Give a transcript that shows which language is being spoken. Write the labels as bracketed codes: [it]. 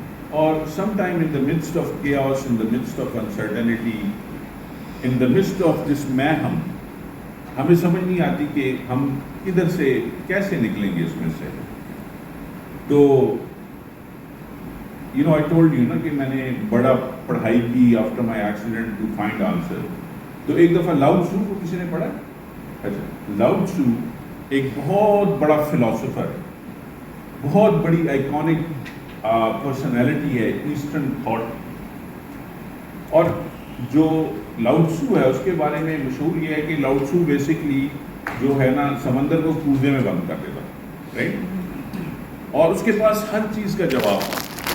[en] اور some time in the midst of chaos, in the midst of uncertainty, in the midst of this mayhem, [ur] ہمیں سمجھ نہیں آتی کہ ہم کدھر سے کیسے نکلیں گے اس میں سے. تو [en] I told you [ur] نا کہ میں نے بڑا پڑھائی کی [en] after my accident to find answer. [ur] تو ایک دفعہ لاؤ ٹزو کو کسی نے پڑھا؟ اچھا، لاؤ ٹزو ایک بہت بڑا فلاسفر، بہت بڑی آئیکونک پرسنالٹی ہے ایسٹرن تھاٹ. اور جو لاؤ ٹزو ہے اس کے بارے میں مشہور یہ ہے کہ لاؤ ٹزو بیسکلی جو ہے نا سمندر کو کوزے میں بند کر دیتا، رائٹ؟ اور اس کے پاس ہر چیز کا جواب تھا.